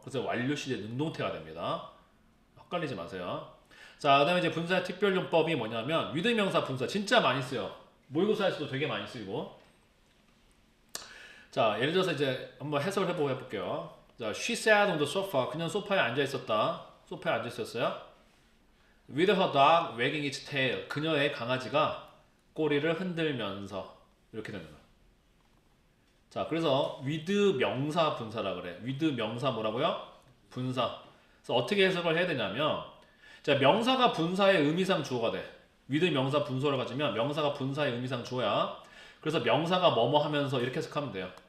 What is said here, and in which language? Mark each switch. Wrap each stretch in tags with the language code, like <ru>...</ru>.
<ko>그래서 완료 시제 능동태가 됩니다. 헷갈리지 마세요. 자, 그 다음에 이제 분사의 특별용법이 뭐냐면 with 명사 분사 진짜 많이 쓰여. 모의고사에서도 되게 많이 쓰이고. 자, 예를 들어서 이제 한번 해석을 해볼게요.</ko> <en>자, she sat on the sofa.</en> <ko>그냥 소파에 앉아 있었다. 소파에 앉아 있었어요.</ko> <en>With her dog wagging its tail.</en> <ko>그녀의 강아지가 꼬리를 흔들면서 이렇게 되는 거야. 자, 그래서 with 명사 분사라 그래. with 명사 뭐라고요? 분사. 그래서 어떻게 해석을 해야 되냐면, 자, 명사가 분사의 의미상 주어가 돼. with 명사 분소를 가지면 명사가 분사의 의미상 주어야. 그래서 명사가 뭐뭐 하면서 이렇게 해석하면 돼요.</ko>